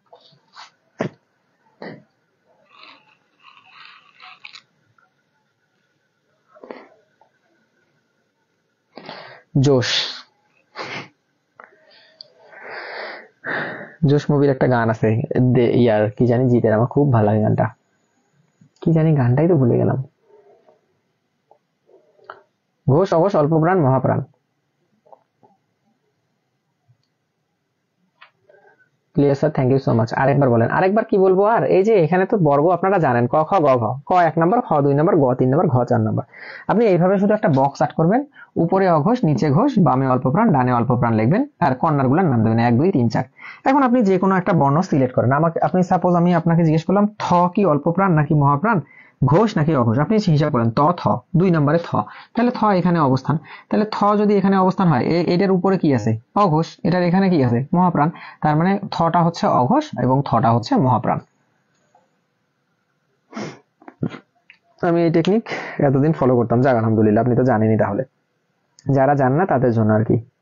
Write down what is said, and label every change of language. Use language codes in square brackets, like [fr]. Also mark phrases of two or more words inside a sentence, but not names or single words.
[bn] জোশ, জোশ মুভির একটা গান আছে, ইয়ার কি জানি জিতের, আমার খুব ভালো লাগে গানটা, কি জানি গানটাই তো ভুলে গেলাম। ঘোষ, অঘোষ, অল্প প্রাণ, মহাপ্রাণ। [en] clear sir, thank you so much. [bn] আরেকবার বলেন, আরেকবার কি বলবো আর? এই যে এখানে তো বর্গ আপনারা জানেন, ক খ গ ঘ, ক 1 নম্বর, খ 2 নম্বর, গ 3 নম্বর, ঘ 4 নম্বর। আপনি এইভাবে শুধু একটা [en] box art [bn] করবেন, উপরে অঘোষ, নিচে ঘোষ, বামে অল্প প্রাণ, ডানে অল্প প্রাণ লিখবেন, আর কর্নার গুলোর নাম দেবেন 1 2 3 4। এখন আপনি যে কোনো একটা বর্ণ সিলেক্ট করেন, আমাকে আপনি সাপোজ আমি আপনাকে জিজ্ঞেস করলাম থ কি অল্প প্রাণ নাকি মহাপ্রাণ, ঘোষ নাকি অঘোষ, আপনি হিসাব করেন ত থ 2 নম্বরে থ, তাহলে থ এখানে অবস্থান, তাহলে থ যদি এখানে অবস্থান হয় এটার উপরে কি আছে, অঘোষ, এটার এখানে কি আছে, মহাপ্রাণ, তার মানে থটা হচ্ছে অঘোষ এবং থটা হচ্ছে মহাপ্রাণ। আমি এই টেকনিক এতদিন ফলো করতাম, যাক আলহামদুলিল্লাহ আপনি তো জানেনই, তাহলে যারা জান না তাদের জন্য আর কি।